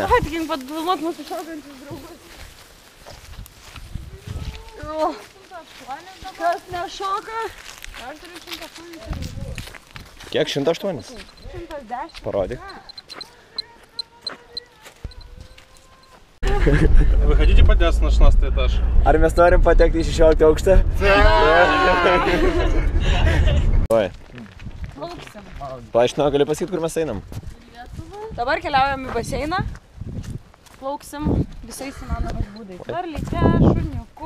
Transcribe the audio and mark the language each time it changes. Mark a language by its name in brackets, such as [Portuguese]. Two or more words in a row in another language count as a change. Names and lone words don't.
[Lithuanian] Atgink padvilnot mūsų šokančius draugus. Kas nešoka? Aš turiu 180. Kiek? 108? 110. Parodyk. [Russian] Вы хотите подняться на 16 этаж? [Lithuanian] Ar mes norim patekti į 16 aukštą? Oi. Plauksim. Paaiškinau, gali pasakyti, kur mes einam? Dabar keliaujam į baseiną. Plauksim visais įmanomais būdais. Varlyte, šuniuku.